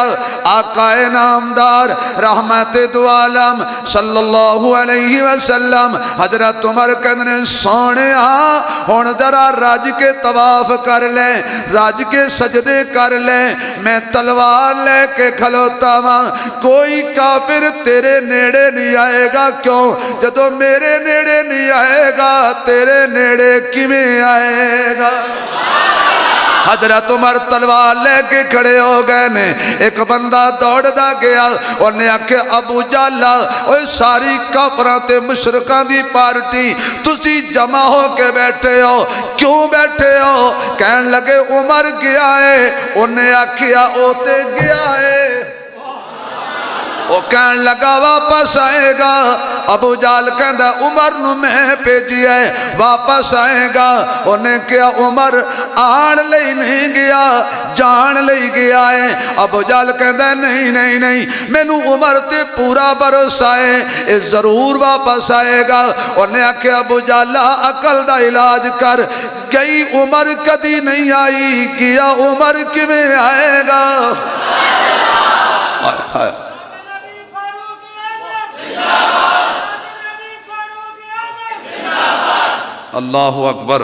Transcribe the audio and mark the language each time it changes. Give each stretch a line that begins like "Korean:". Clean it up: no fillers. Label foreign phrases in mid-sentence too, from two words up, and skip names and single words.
Punjabi: آقا نامدار رحمت دو عالم
Arabic: صلی اللہ علیہ وسلم
Punjabi: حضرت عمر کہنے سونے ہون ذرا راج کے طواف کر لیں، راج کے سجدے کر لیں، میں تلوار لے کے کھلوتا ہوں، کوئی کافر تیرے نیڑے نہیں آئے گا۔ کیوں؟ جدو میرے نیڑے نہیں آئے گا تیرے نیڑے کیویں آئے گا؟ حضرت عمر تلوار لے کے کھڑے ہو گئے نے. ایک بندہ دوڑ دا گیا, انہیں آکھے ابو جہل اوے ساری کافراں تے مشرکاں دی پارٹی تسی جمع ہو کے بیٹھے ہو, کیوں بیٹھے ہو؟ کہن لگے عمر گیا ہے. انہیں آکھیا او تے گیا ہے. وہ کہن لگا واپس آئے گا. ابو جہل کہندا عمر نو میں بھیجیا ہے, واپس آئے گا. انہیں کہا عمر آن لئی نہیں گیا, جان لئی گیا ہے. ابو جہل کہندا نہیں نہیں نہیں, مینوں عمر تے پورا بھروسہ ہے, اے ضرور واپس آئے گا. انہیں آکھیا ابو جہل عقل دا علاج کر, گئی عمر کدی نہیں آئی, گیا عمر کیویں آئے گا؟
Arabic: اللہ اکبر.